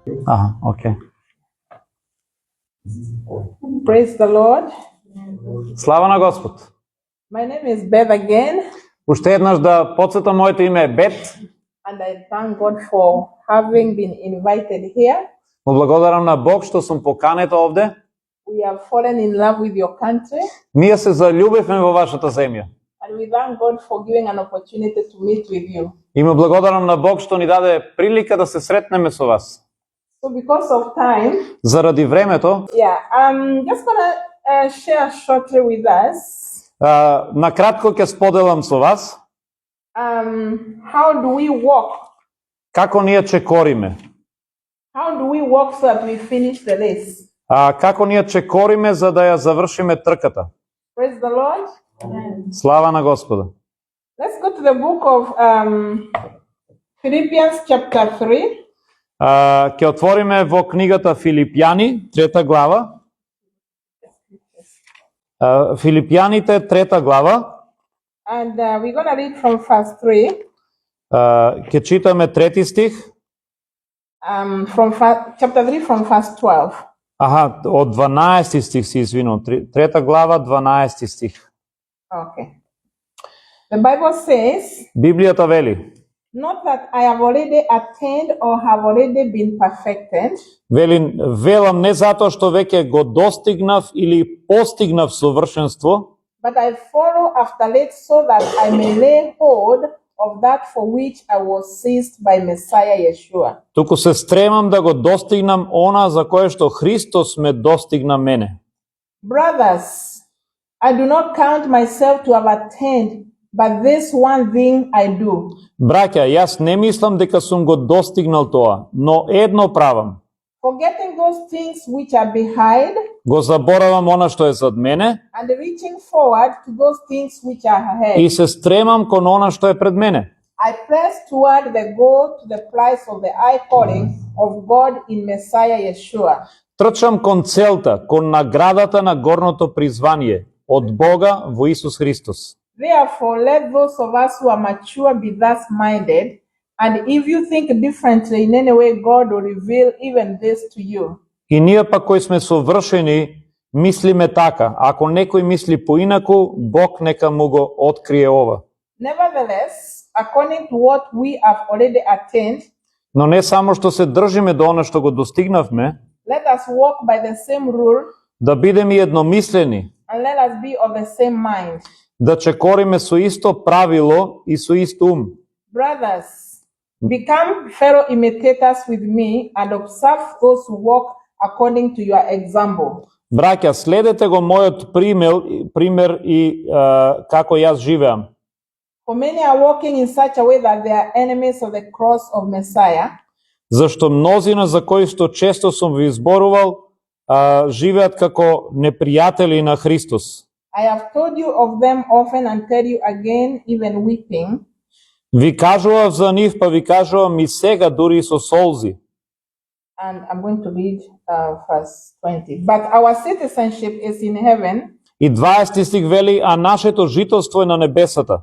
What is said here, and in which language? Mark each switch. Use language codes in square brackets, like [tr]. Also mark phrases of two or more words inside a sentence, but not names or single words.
[mk] окей. [en] Praise the Lord. [mk] Слава на Господ. [en] My name is Beth again, [mk] Уште еднаш да подсетам, моето име е Бет. [en] and I thank God for having been invited here. [mk] Му благодарам на Бог што сум поканет овде. [en] We have fallen in love with your country, [mk] Ние се заљубивме во вашата земја. [en] and we thank God for giving an opportunity to meet with you. [mk] И му благодарам на Бог што ни даде прилика да се сретнеме со вас. [en] So because of time, [mk] Заради времето, [en] I'm just gonna share shortly with us [mk] накратко ќе споделам со вас [en] how do we walk? [mk] како ние чекориме. [en] How do we walk so that we finish the race? [mk] Како ние чекориме за да ја завршиме трката. [en] Praise the Lord. [mk] Слава на Господа. [en] Let's go to the book of Philippians chapter 3. [mk] Ќе отвориме во книгата Филипјани, 3 глава. Филипјаните, 3 глава. [en] And we're going to read from verse 3. [mk] Ќе читаме 3 стих. [en] From chapter 3 from verse 12. [mk] Од 12 стих се извинувам. 3 глава, 12 стих. [en] Okay. The Bible says, [mk] Библијата вели, [en] not that I have already attained or have already been perfected, [mk] велам не затоа што веќе го достигнав или постигнав совршенство, [en] but I follow after it so that I may lay hold of that for which I was seized by Messiah Yeshua. [mk] туку се стремам да го достигнам она за кое што Христос ме достигна мене. [en] Brothers, I do not count myself to have attained, but this one thing I do. [mk] Браќа, јас не мислам дека сум го достигнал тоа, но едно правам. [en] Forgetting those things which are behind [mk] Го заборавам она што е зад мене [en] and reaching forward to those things which are ahead. [mk] и се стремам кон она што е пред мене. [en] I press toward the goal to the prize of the high calling of God in Messiah Yeshua. [mk] Трчам кон целта, кон наградата на горното призвание од Бога во Исус Христос. [en] Therefore, let those of us who are mature be thus minded, and if you think differently in any way, God will reveal even this to you. [mk] И ние пак кои сме совршени, мислиме така. Ако некој мисли поинаку, Бог нека му го открие ова. [en] Nevertheless, according to what we have already attained, [mk] Но не само што се држиме до она што го достигнавме, [en] let us walk by the same rule, [mk] да бидеме едномислени, [en] and let us be of the same mind. [mk] да чекориме со исто правило и со ист ум. [en] Brothers, become fellow imitators with me and observe those who walk according to your example. [mk] Браќа, следете го мојот пример и како јас живеам. [en] For many are walking in such a way that they are enemies of the cross of Messiah. [mk] Зашто мнозина за кои што често сум ви изборувал, живеат како непријатели на Христос. [en] I have told you of them often and tell you again, even weeping. [mk] Ви кажував за нив, па ви кажувам и сега дури и со солзи. [en] And I'm going to read verse 20. But our citizenship is in heaven, [mk] И 20 стих вели, а нашето жителство е на небесата,